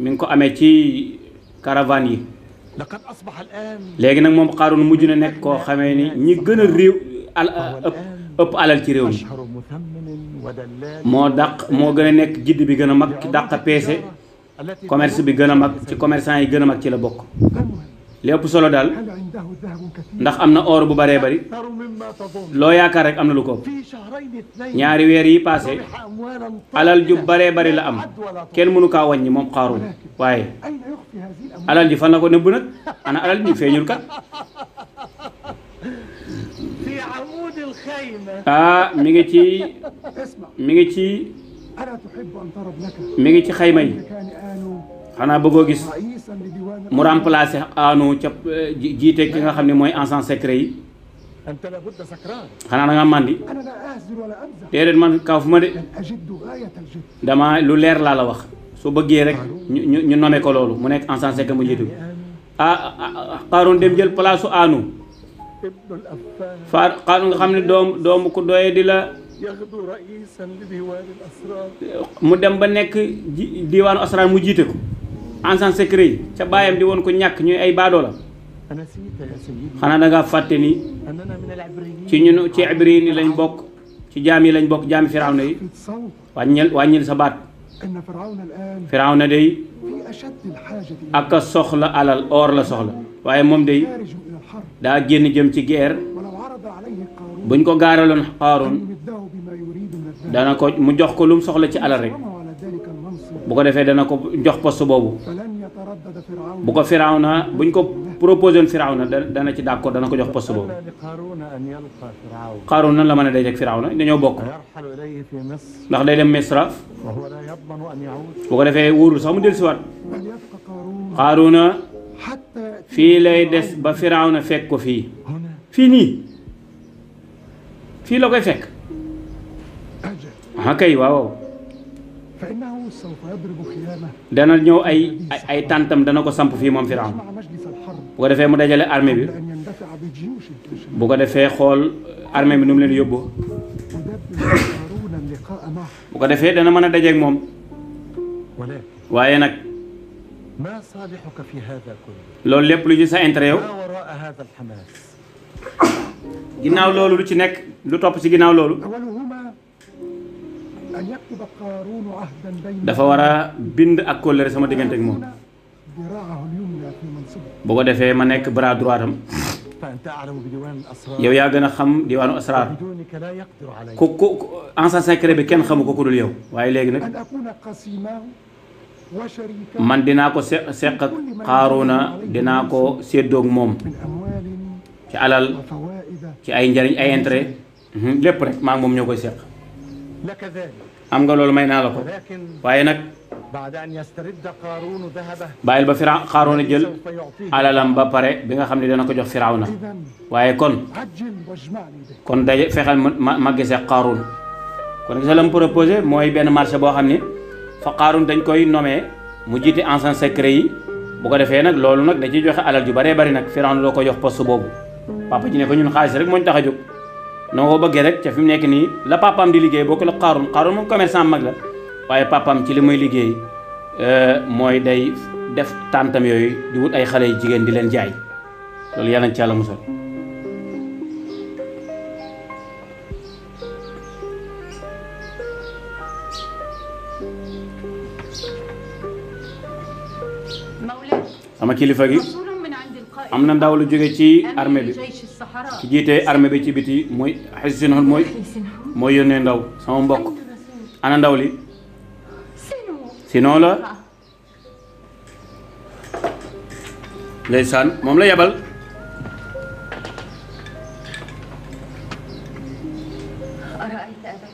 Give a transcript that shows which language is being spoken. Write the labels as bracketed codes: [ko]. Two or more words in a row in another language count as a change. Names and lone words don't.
[wo] mi ngi ko amee ci caravane yi [ar] لقد أصبح الآن [wo] léegi nag moom Qaaruun mujj na nekk koo xamee ni ñi gën a réew ëpp alal ci réew mi [ar] أشهر مثمن ودلال [wo] moo gën a nekk jidd bi gën a mag ki dàq peese [ar] التي [wo] commerce bi gën a mag ci commerçant yi gën a mag ci la bokk li ëpp solo daal [ar] هل عنده ذهب كثير [wo] ndax am na or bu baree bari [ar] أكثر مما تظن [wo] loo yaakaar rek am na lu ko ëpp [ar] في شهرين اثنين [wo] ñaari weer yi passé [ar] ربح أموالا [wo] alal ju [ar] طائلة [wo] baree bari la am [ar] عد ولا تحصى. [wo] kenn mënu kaa wàññi moom Qaaruun waaye [ar] أين يخفي هذه الأموال؟ [wo] alal ji fan la ko nëbb nag ana alal ji feeñul kat [ar] في عمود الخيمة [wo] mi ngi ci [ar] اسمع [wo] mi ngi ci [ar] ألا تحب أن ترى ابنك [wo] mi ngi ci xayma yi [ar] كان آنو [wo] xanaa bëggoo gis [ar] رئيسا لديوان [wo] mu remplacer Aanu ca jiite ki nga xam ne mooy [fr] agent secret [wo] yi [ar] أنت لابد سكران [wo] xanaa da nga màndi [ar] أنا لا أهزل ولا أمزح [wo] déedéet man kaw fu ma de [ar] بل أجد غاية الجد [wo] dama lu leer laa la wax su bëggee rek ñu nommé ko loolu mu nekk [fr] agent secret [wo] mu jiitu Qaaruun dem jël place su Aanu [ar] ابن الأفان [wo] Qaaruun nga xam ne doomu ku doye di la [ar] يغدو رئيسا لديوان الأسرار [wo] mu dem ba nekk diwaanu asrar mu jiite ko [fr] agent secret [wo] yi ca baayam di woon ko ñàkk ñuy ay baadoo la [ar] أنسيت يا سيدي [wo] xanaa da ngaa fàtte ni [ar] أننا من العبريين [wo] ci ñun ci ibriin yi lañ bokk ci jaam yi lañ bokk jaami Firawna yi [ar] في الصوت [wo] wàññil sa baat [ar] أن فرعون الآن [wo] Firawna day [ar] في أشد الحاجة [wo] ak a soxla alal or la soxla waaye moom day [ar] خارج إلى الحرب [wo] daa génn jëm ci guerre [ar] ولو عرض عليه قارون [wo] buñ ko gaaraloon [ar] أن Qaaruun يمده بما يريد من الذهب [wo] dana ko mu jox ko lu mu soxla ci alal rek [ar] وما على ذلك المنصب [wo] bu ko defee dana ko jox poste boobu [ar] فلن يتردد فرعون [wo] bu ko Firawna buñ ko proposé woon Firawna dana ci d'accord dana ko jox poste boobu [ar] أن لقارون أن يلقى فرعون [wo] Qaaruun nan la mën a dajeek Firawna dañoo bokk [ar] ويرحل إليه في مصر [wo] ndax day dem Misra [ar] وهو لا يضمن أن يعود [wo] bu ko defee wóorul sax mu dellusiwaat [ar] بل يبقى قارون Qaaruuna حتى يأتي [wo] fii lay des ba Firawna fekk ko fii [ar] هنا [wo] fii nii fii la koy fekk [ar] أجل [wo] ah kay waaw [ar] فإنه سوف يضرب خيامه [wo] dana ñëw ay tàntam dana ko samp fii moom Firawna [ar] مع مجلس الحرب [wo] bu ko defee mu dajale armée bi [ar] قبل أن يندفع بجيوش تشرين [wo] bu ko defee xool armée bi nu mu leen yóbbu [ar] يدبر قارون اللقاء معه [wo] bu ko defee dana mën a dajeek moom [ar] ولكن [wo] waaye nag [ar] ما صالحك في هذا كله؟ [wo] loolu lépp lu ci sa intérêt yow [ar] ما وراء هذا الحماس؟ [wo] ginnaaw loolu lu ci nekk lu topp ci ginnaaw loolu [ar] أولهما أن يكتب قارون عهدا بين [wo] dafa war a bind ak kóllëre sama diggante ak moom [ar] ذراعه اليمنى في منصبه [wo] bu ko defee ma nekk [fr] bras droit [wo] am [ar] فأنت أعلم بديوان الأسرار [wo] yow yaa gën a xam diwaanu asraar [ar] بدونك لا يقدر عليه. [wo] ku [fr] ancien secret [wo] bi kenn xamu ko ku dul yow waaye léegi nag [ar] أن أكون قسيماه وشريكه [wo] man dinaa ko seq ak Qaaruuna dinaa ko séddoog moom [ar] من أموال [wo] ci alal [ar] وفوائد [wo] ci ay njariñ ay intérêt lépp rek maa ngi moom ñoo koy seq [ar] لك ذلك، [wo] am nga loolu may naa la ko [ar] ولكن [wo] waaye nag [ar] بعد أن يسترد قارون ذهبه [wo] bàyyil ba Qaaruuna jël [ar] سوف يعطيه. [wo] alalam ba pare bi nga xam ne dana ko jox Firawna [ar] إذا [wo] waaye kon [ar] عجل واجمعني به. [wo] kon daje fexeel ma gisee Qaaruun kon gis la mu proposé mooy benn marché boo xam ne fa Qaaruun dañ koy nommé mu jiite [fr] ancien secret [wo] yi bu ko defee nag loolu nag da ciy joxe alal ju baree bari nag Firawna doo ko jox poste boobu papa ji ne ko ñun xaalis rek moo ñu tax a jóg noo ko bëggee rek ca fi mu nekk nii la papaam di liggéey boo ko la Qaaruun moom commerçant mag la waaye papaam ci li muy liggéey mooy day def tàntam yooyu di wut ay xale yu jigéen di leen jaay loolu yàlla na ci yàlla musal [ar] مولاي [wo] sama kilifa gi [ar] رسول من عند القائد [wo] am na ndaw lu jóge ci armée bi [ar] أمير جيش الصحراء [wo] ki jiite armée bi ci biti mooy xissinhul mooy yónnee ndaw sama mbokk ana ndaw li [ar] سنو [wo] sinon la ndeysaan moom la yebal [ar] أرأيت أبي